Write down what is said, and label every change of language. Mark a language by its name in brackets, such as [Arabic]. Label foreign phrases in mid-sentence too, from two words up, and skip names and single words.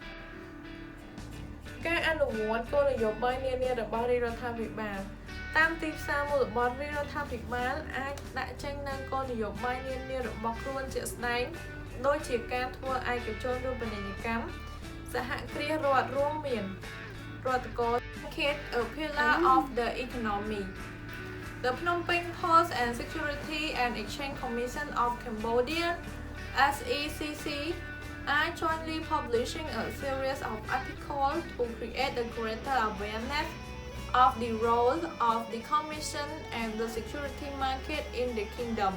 [Khmer] ការអនុវត្តគោលនយោបាយនានារបស់រាជរដ្ឋាភិបាលតាមទីផ្សារមូលបត្ររាជរដ្ឋាភិ បាលអាចដាក់ចេញនូវគោលនយោបាយនានារបស់ខ្លួនជាក់ស្ដែងដូចជាការ ធ្វើឯកជនរូបនីយកម្មសហគ្រាសរដ្ឋរួមមានរដ្ឋកោ [English] a pillar of the economy the Phnom Penh Post and Security and Exchange Commission of Cambodia SECC are jointly publishing a series of articles to create a greater awareness of the role of the Commission and the security market in the kingdom.